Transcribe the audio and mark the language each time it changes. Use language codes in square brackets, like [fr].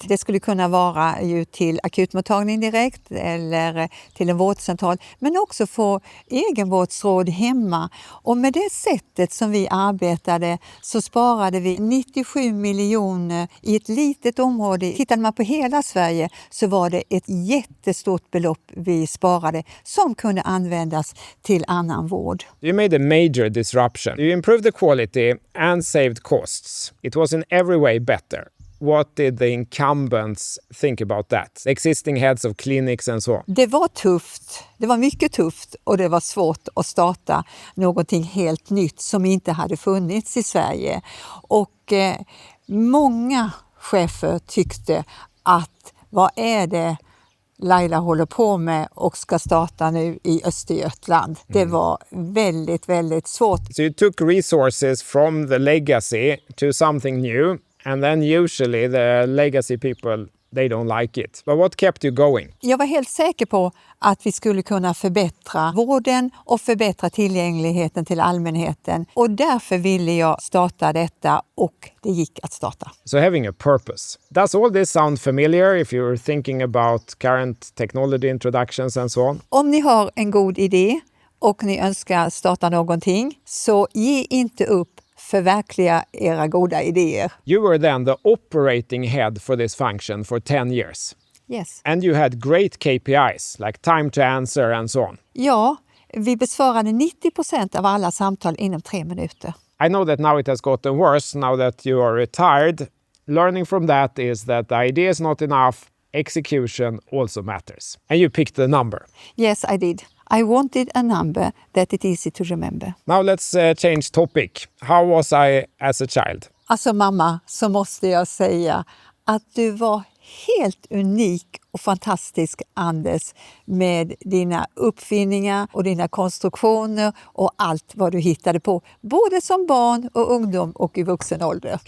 [sv] Det skulle kunna vara ju till akutmottagning direkt eller till en vårdcentral, men också få egenvårdsråd hemma. Och med det sättet som vi arbetade så sparade vi 97 miljoner i ett litet område. Tittar man på hela Sverige så var det ett jättestort belopp vi sparade som kunde användas till annan vård. [en] You made a major disruption. You improved the quality and saved costs. It was in every way better. What did the incumbents think about that? The existing heads of clinics and so on. [sv] Det var tufft. Det var mycket tufft och det var svårt att starta någonting helt nytt som inte hade funnits i Sverige. Och många chefer tyckte att vad är det Laila håller på med och ska starta nu i Östergötland. Det var väldigt, väldigt svårt. [en] So you took resources from the legacy to something new, and then usually the legacy people, they don't like it. But what kept you going? [sv] Jag var helt säker på att vi skulle kunna förbättra vården och förbättra tillgängligheten till allmänheten. Och därför ville jag starta detta och det gick att starta. [en] So having a purpose. Does all this sound familiar if you're thinking about current technology introductions and so on? [sv] Om ni har en god idé och ni önskar starta någonting så ge inte upp. Förverkliga era goda idéer. [en] You were then the operating head for this function for 10 years. Yes. And you had great KPIs, like time to answer and so on. [sv] Ja, vi besvarade 90% av alla samtal inom 3 minuter. [en] I know that now it has gotten worse, now that you are retired. Learning from that is that the idea is not enough, execution also matters. And you picked the number. Yes, I did. I wanted a number that is easy to remember. Now let's change topic. How was I as a child? [sv] Alltså mamma, så måste jag säga att du var helt unik och fantastisk, Anders, med dina uppfinningar och dina konstruktioner och allt vad du hittade på, både som barn och ungdom och i vuxen ålder.